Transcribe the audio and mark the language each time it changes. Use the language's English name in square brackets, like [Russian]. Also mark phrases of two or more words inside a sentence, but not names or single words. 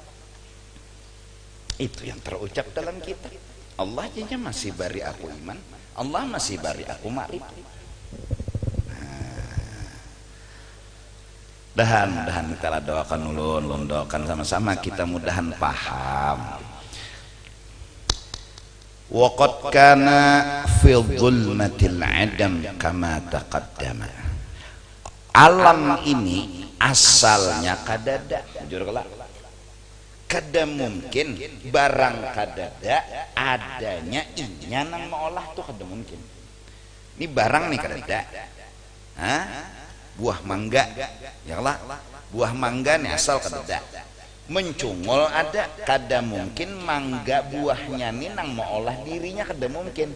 [Banjar] Itu yang terucap dalam kitab. Allah aja masih beri aku iman, Allah masih beri aku makrifat. Dahan kita doakan ulun doakan sama-sama kita mudahan paham. [Arabic] وقد كان في ظلمة العدم كما تقدم. [Banjar] Alam ini asalnya kadada, jujur kelak. Kada mungkin barang kadada adanya inya nang maolah tuh kada mungkin. Ini barang nih kadada. Buah mangga ya lah, buah mangga nih asal kada, mencungol ada, kada mungkin mangga buahnya nih nang mau olah dirinya kada mungkin.